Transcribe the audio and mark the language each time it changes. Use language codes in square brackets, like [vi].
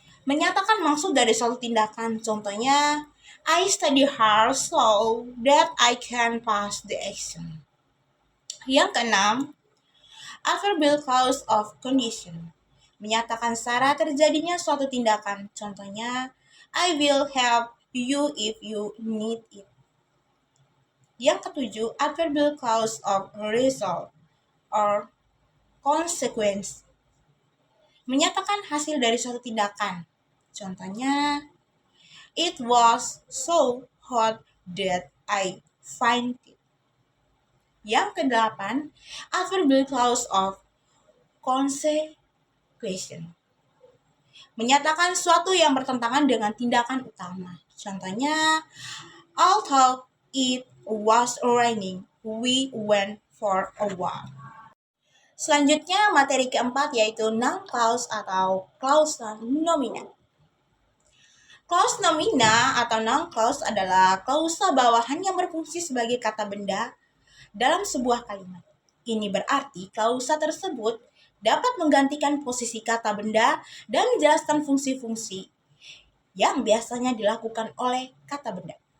[id] Menyatakan maksud dari suatu tindakan. Contohnya, [en] I study hard so that I can pass the exam. [id] Yang keenam, [en] adverbial clause of condition. [id] Menyatakan syarat terjadinya suatu tindakan. Contohnya, [en] I will help you if you need it. [id] Yang ketujuh, [en] adverbial clause of result or consequence. [id] Menyatakan hasil dari suatu tindakan. Contohnya, [en] it was so hot that I fainted. [id] Yang kedelapan, [en] adverbial clause of consequence. [id] Menyatakan suatu yang bertentangan dengan tindakan utama. Contohnya, [en] although it was raining, we went for a walk. [id] Selanjutnya, materi keempat yaitu noun clause atau klausa nomina. Clause nomina atau noun clause adalah klausa bawahan yang berfungsi sebagai kata benda dalam sebuah kalimat. Ini berarti klausa tersebut dapat menggantikan posisi kata benda dan menjelaskan fungsi-fungsi yang biasanya dilakukan oleh kata benda.